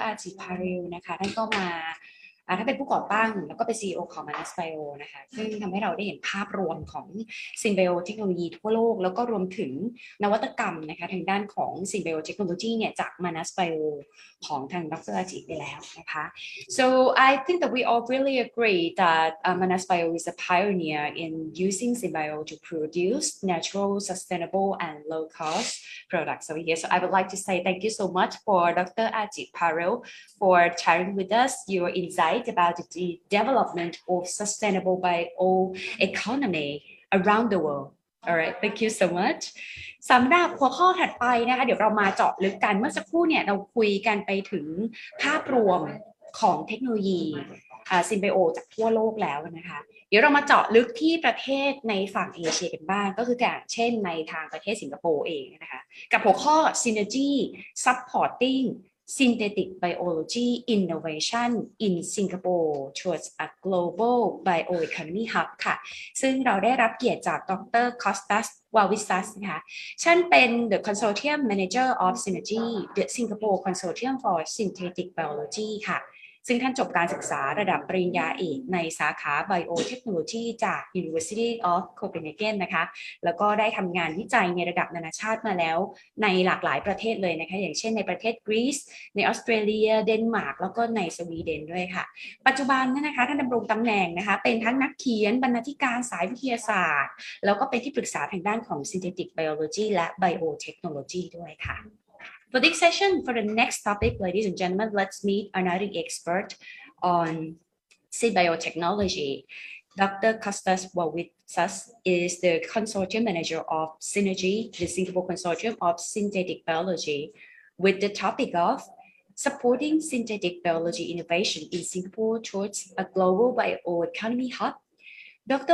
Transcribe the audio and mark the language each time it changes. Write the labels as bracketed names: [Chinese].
[Thai] อาจิพาริลนะคะท่านก็มาท่านเป็นผู้ก่อตั้งแล้วก็เป็น CEO ของ Manus Bio นะคะซึ่งทำให้เราได้เห็นภาพรวมของ Synbio เทคโนโลยีทั่วโลกแล้วก็รวมถึงนวัตกรรมนะคะทางด้านของ Synbio เทคโนโลยีเนี่ยจาก Manus Bio ของทางดร. อาจิไปแล้วนะคะ [English] So I think that we all really agree that Manus Bio is a pioneer in using Synbio to produce natural, sustainable and low cost products over here. So I would like to say thank you so much for Dr. Ajit Parel for sharing with us your insight about the development of sustainable bioeconomy around the world. All right, thank you so much. [Thai] สำหรับหัวข้อถัดไปนะคะเดี๋ยวเรามาเจาะลึกกันเมื่อสักครู่เนี่ยเราคุยกันไปถึงภาพรวมของเทคโนโลยีSynbio จากทั่วโลกแล้วนะคะเดี๋ยวเรามาเจาะลึกที่ประเทศในฝั่งเอเชียกันบ้างก็คืออย่างเช่นในทางประเทศสิงคโปร์เองนะคะกับหัวข้อ Synergy Supporting Synthetic Biology Innovation in Singapore towards a Global Bioeconomy Hub ค่ะซึ่งเราได้รับเกียรติจากดร. Kostas Vavisas นะคะท่านเป็น The Consortium Manager of Synergy The Singapore Consortium for Synthetic Biology ค่ะ ซึ่งท่านจบการศึกษาระดับปริญญาเอกในสาขา Biotechnology จาก University of Copenhagen นะคะแล้วก็ได้ทำงานวิจัยในระดับนานาชาติมาแล้ว ในหลากหลายประเทศเลยนะคะอย่างเช่นในประเทศกรีซในออสเตรเลียเดนมาร์กแล้วก็ในสวีเดนด้วยค่ะปัจจุบันนะคะท่านดำรงตำแหน่งนะคะเป็นทั้งนักเขียนบรรณาธิการสายวิทยาศาสตร์แล้วก็เป็นที่ปรึกษาทางด้านของ Synthetic Biology และ Biotechnology ด้วยค่ะ [English] For this session, for the next topic, ladies and gentlemen, let's meet another expert on biotechnology. Dr. Kostas Wawitsas is the consortium manager of Synergy, the Singapore Consortium of Synthetic Biology, with the topic of supporting synthetic biology innovation in Singapore towards a global bioeconomy hub. Dr.